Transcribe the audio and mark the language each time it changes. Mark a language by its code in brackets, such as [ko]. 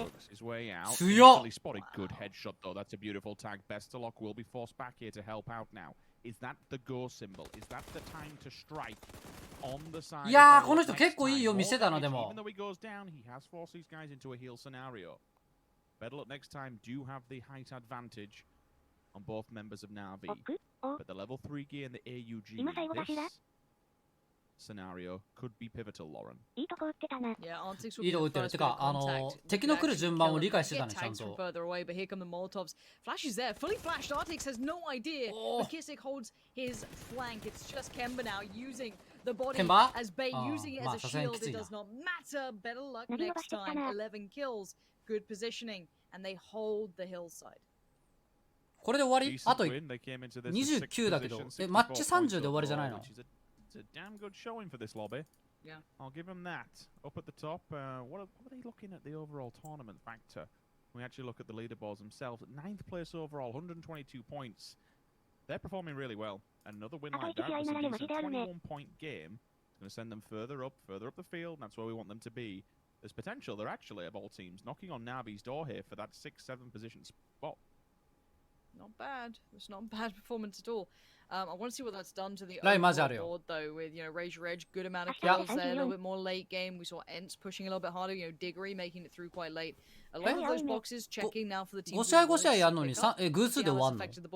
[en] His way out. He spotted good headshot though. That's a beautiful tag. Bestalok will be forced back here to help out now. Is that the go symbol? Is that the time to strike on the side? [ja] いやーこの人結構いいよ見せたのでも。 [en] Even though he goes down, he has forced these guys into a heal scenario. Better Luck next time do have the height advantage on both members of Na'Vi, but the level 3 gear and the AUG in this scenario could be pivotal, Lauren. Yeah, Arctics will [ja] いいとこ打ってる。てか敵の来る順番を理解してたねちゃんと。 [en] further away, but here come the Molotovs. Flash is there, fully flashed. Arctics has no idea. Kissick holds his flank. It's just Kemba now using the body as bait, using it as a shield. It does not matter. Better Luck next time. 11 kills, good positioning, and they hold the hillside. [ja] これで終わり？あと29だけど、マッチ30で終わりじゃないの？ [en] It's a damn good showing for this lobby. Yeah. I'll give them that. Up at the top, what are they looking at the overall tournament factor? We actually look at the leaderboards themselves. 9th place overall, 122 points. They're performing really well. Another win like that, this is a 21-point game. It's going to send them further up the field, and that's where we want them to be. There's potential. They're actually, of all teams, knocking on Na'Vi's door here for that 6-7 position spot. not bad. It's not a bad performance at all. I want to see what that's done to the 라인 맞아, overall board though. With Raise Your Edge, good amount of kills there, a little bit more late game. We saw Ents pushing a little bit harder. Diggory making it through quite late. A lot of those boxes checking now for the team. [ja] 5試合5試合やんのに偶数で終わんの？